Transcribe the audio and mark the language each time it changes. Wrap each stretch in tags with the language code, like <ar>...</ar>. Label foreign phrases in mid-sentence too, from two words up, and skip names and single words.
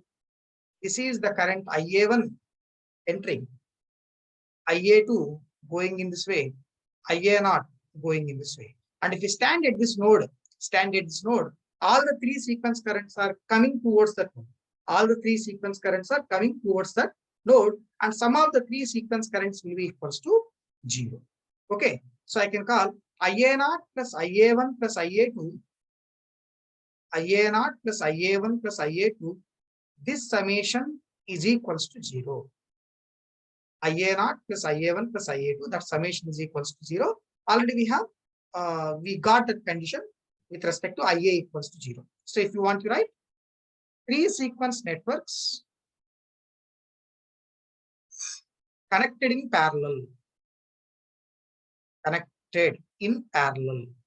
<en>This is the current IA1 entering, IA2 going in this way, IA0 going in this way. And if you stand at this node, all the three sequence currents are coming towards that node. All the three sequence currents are coming towards that node, and sum of the three sequence currents will be equals to 0. Okay, so I can call IA0 plus IA1 plus IA2, IA0 plus IA1 plus IA2. This summation is equals to 0. IA0 plus IA1 plus IA2, that summation is equals to 0. Already we have, we got that condition with respect to IA equals to 0. So if you want to write three sequence networks connected in parallel. Connected in parallel.</en>